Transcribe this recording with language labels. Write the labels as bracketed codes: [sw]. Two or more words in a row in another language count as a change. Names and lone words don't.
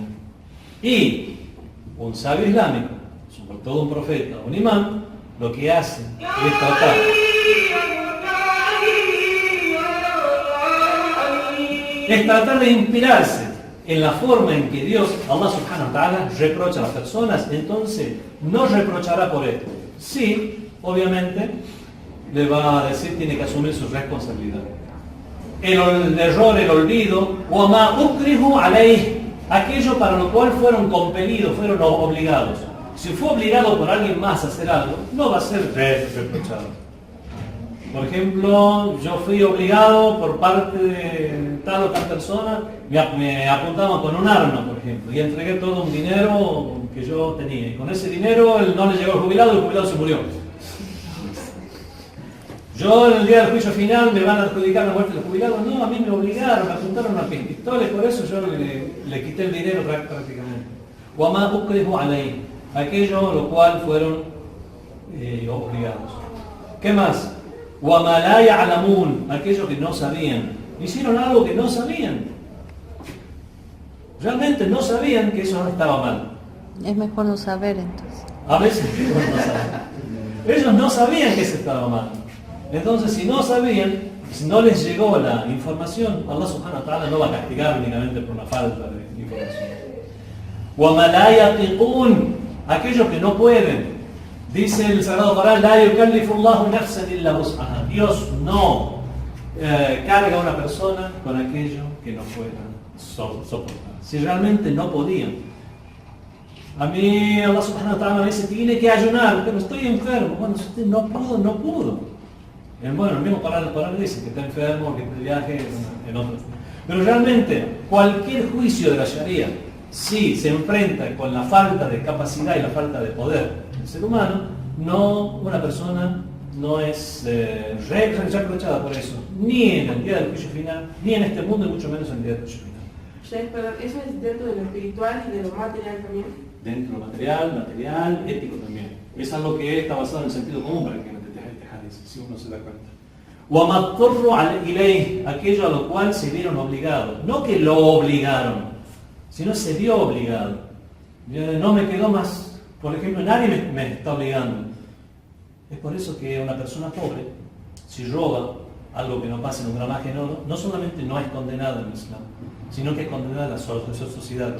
[es] Y un sabio islámico, sobre todo un profeta, un imán, lo que hace es tratar de inspirarse en la forma en que Dios, [ar] الله سبحانه وتعالى, [es] reprocha a las personas. Entonces no reprochará por esto. Sí, obviamente, le va a decir, tiene que asumir su responsabilidad. El error, el olvido, [ar] وَمَا أُكْرِهُ عَلَيْهِ, [es] aquello para lo cual fueron compelidos, fueron obligados. Si fue obligado por alguien más a hacer algo, no va a ser reprochado. Por ejemplo, yo fui obligado por parte de tal o tal persona, me apuntaban con un arma, por ejemplo, y entregué todo un dinero que yo tenía. Y con ese dinero él no le llegó al jubilado y el jubilado se murió. Yo en el día del juicio final me van a adjudicar la muerte del jubilado. No, a mí me obligaron, me apuntaron a pistolas, por eso yo le quité el dinero prácticamente. [ar] وَمَا أُكْرِهُ عَلَيْهِ, [es] aquello lo cual fueron obligados. ¿Qué más? [ar] وَمَا لَا يَعْلَمُونَ, [es] aquello que no sabían. Hicieron algo que no sabían. Realmente no sabían que eso no estaba mal. Es mejor no saber entonces. A veces no saben. Ellos no sabían que eso estaba mal. Entonces, si no sabían, si no les llegó la información, [ar] الله سبحانه وتعالى [es] no va a castigar únicamente por una falta de información. [ar] وَمَا لَا يَطِقُونَ, [es] aquellos que no pueden. Dice el Sagrado Corán, [ar] لَا يُكَلِّفُ اللَّهُ نَفْسًا إِلَّا وُسْعَهَا. [es] Dios no carga a una persona con aquello que no pueda soportar. Si realmente no podían. A mí [ar] الله سبحانه وتعالى [es] me dice, tiene que ayunar, pero estoy enfermo. Bueno, si usted no pudo. Bueno, el mismo Corán dice que está enfermo, que está de viaje, en otros. Pero realmente, cualquier juicio de la Sharia, si se enfrenta con la falta de capacidad y la falta de poder del ser humano, una persona no es reprochada por eso, ni en el día del juicio final, ni en este mundo, y mucho menos en el día del juicio final. Pero eso es dentro de lo espiritual y de lo material también. Dentro de lo material, ético también. Es algo que está basado en el sentido común para que no te dejes si uno se da cuenta. [ar] وَمَضْطُرُّ عَلَيْهِ, [es] aquello a lo cual se vieron obligados. No que lo obligaron, sino se vio obligado. No me quedó más. Por ejemplo, nadie me está obligando. Es por eso que una persona pobre, si roba algo que no pasa en un gramaje en oro, no solamente no es condenada en el Islam, sino que es condenada en la sociedad.